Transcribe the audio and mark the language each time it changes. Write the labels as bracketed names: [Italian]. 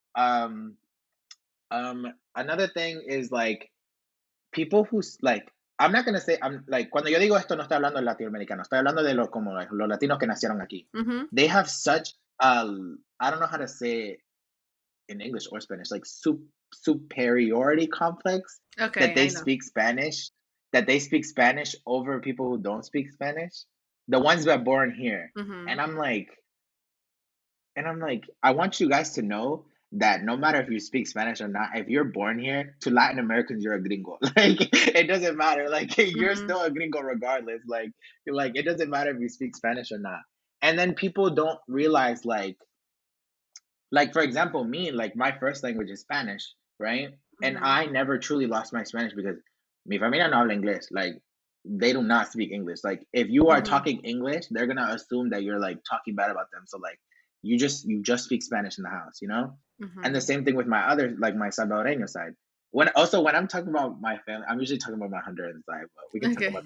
[English] Um Another thing is like people like I'm not gonna say I'm like [Spanish] cuando yo digo esto no estoy hablando de latinoamericanos, estoy hablando de los como like, los latinos que nacieron aquí. Mhm. [English] They have such I don't know how to say it in English or Spanish, like superiority complex that Okay, they I know. speak Spanish, that they speak Spanish over people who don't speak Spanish. The ones that are born here. Mhm. And I'm like, I want you guys to know that no matter if you speak Spanish or not, if you're born here, to Latin Americans, you're a gringo. Like it doesn't matter. Like you're Mhm. still a gringo regardless. Like it doesn't matter if you speak Spanish or not. And then people don't realize like for example, me, like my first language is Spanish, right? And Mhm. I never truly lost my Spanish because [Spanish] mi familia no habla inglés. [English] Like they do not speak English. Like if you are Mhm. talking English, they're gonna assume that you're like talking bad about them. So like you just speak Spanish in the house, you know? And the same thing with my other like my Salvadoreño side. When I'm talking about my family, I'm usually talking about my Honduran side, but we can talk about